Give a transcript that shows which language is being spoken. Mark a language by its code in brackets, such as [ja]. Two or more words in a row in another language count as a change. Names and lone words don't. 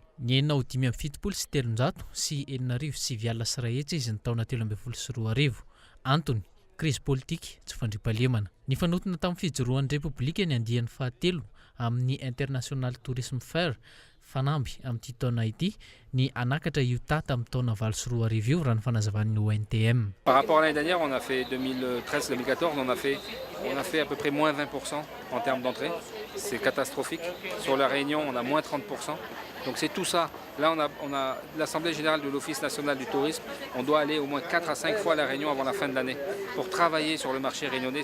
[mg] Ny 9,7 sy 300 sy 7,9 hetsy izy ny taona 2024. Antony [fr] crise politique [mg] tsy fandriampahalemana. Ny fanotona tamin'ny fijoroan'ny Repoblika ny Indien fahatelo amin'ny International Tourism Fair fanamby amin'ity taona ity ny anakatra io tata amin'ny taona 2024 raha ny fanazavan'ny ONTM. [fr] Par rapport à l'année dernière, on a fait 2013-2014, on a fait à peu près moins 20% en termes d'entrée. C'est catastrophique. Sur la Réunion, on a moins 30%. Donc c'est tout ça. Là, on a l'Assemblée générale de l'Office national du tourisme. On doit aller au moins 4 à 5 fois à la Réunion avant la fin de l'année pour travailler sur le marché réunionnais.